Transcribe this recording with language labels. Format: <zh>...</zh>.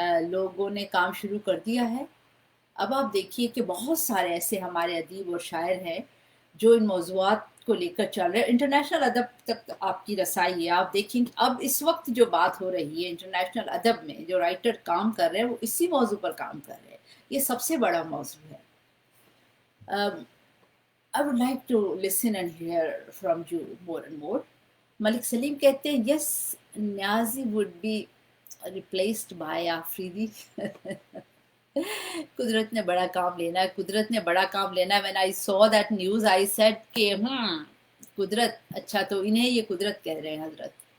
<ur>لوگوں نے کام شروع کر دیا ہے. اب آپ دیکھیے کہ بہت سارے ایسے ہمارے ادیب اور شاعر ہیں جو ان موضوعات کو لے کر چل رہے ہیں. انٹرنیشنل ادب تک آپ کی رسائی ہے. آپ دیکھیں کہ اب اس وقت جو بات ہو رہی ہے انٹرنیشنل ادب میں، جو رائٹر کام کر رہے ہیں وہ اسی موضوع پر کام کر رہے ہیں. یہ سب سے بڑا موضوع ہے.</ur> <en>I would like to listen and hear from you more and more.</en> <ur>ملک سلیم کہتے ہیں یس نیازی</ur> <en>would be replaced by</en> <ur>Afridi. قدرت نے بڑا کام لینا ہے، قدرت نے بڑا کام لینا ہے.</ur> <en>when I saw that news I said</en> <ur>کہ قدرت، اچھا تو انہیں یہ قدرت کہہ رہے ہیں حضرت.</ur>